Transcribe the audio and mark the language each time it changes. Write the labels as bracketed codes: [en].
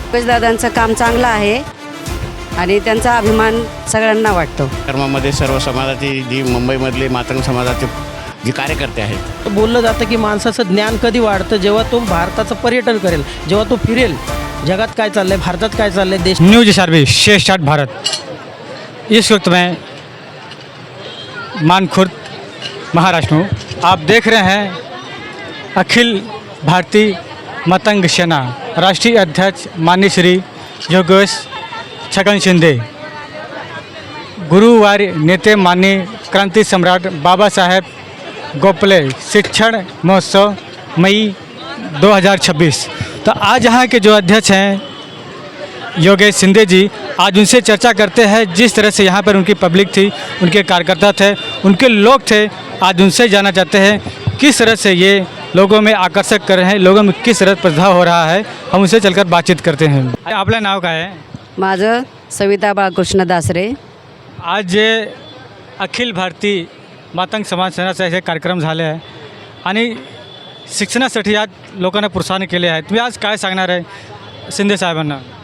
[mr] योगेशदादांचं काम चांगलं आहे आणि त्यांचा अभिमान सगळ्यांना वाटतो. कर्मामध्ये सर्व समाजाची जी मुंबईमधली मातंग समाजाचे जे कार्यकर्ते आहेत. बोललं जातं की माणसाचं ज्ञान कधी वाढतं जेव्हा तो भारताचं पर्यटन करेल, जेव्हा तो फिरेल, जगात काय चाललंय, भारतात काय चाललंय, देश. [hi] न्यूज सर्विस शेष स्टार्ट भारत. इस वक्त मैं मानखुर्द महाराष्ट्र हूँ. आप देख रहे हैं अखिल भारतीय मतंग सेना राष्ट्रीय अध्यक्ष माननीय श्री योगेश छगन शिंदे, गुरुवार नेते माननीय क्रांति सम्राट बाबा साहेब गोपले शिक्षण महोत्सव मई 2026. तो आज यहाँ के जो अध्यक्ष हैं योगेश शिंदे जी, आज उनसे चर्चा करते हैं जिस तरह से यहाँ पर उनकी पब्लिक थी, उनके कार्यकर्ता थे, उनके लोग थे. आज उनसे जानना चाहते हैं किस तरह से ये लोगों में आकर्षक कर रहे हैं, लोगों में किस तरह प्रभाव हो रहा है. हम उनसे चलकर बातचीत करते हैं. [mr] आपलं नाव काय आहे? माझं सविता बाळकृष्ण दासरे. आज जे अखिल भारतीय मातंग समाज सेनाचे हे कार्यक्रम झाले आहे आणि शिक्षणासाठी आज लोकांना प्रोत्साहन केले आहे. तुम्ही आज काय सांगणार आहे शिंदे साहेबांना?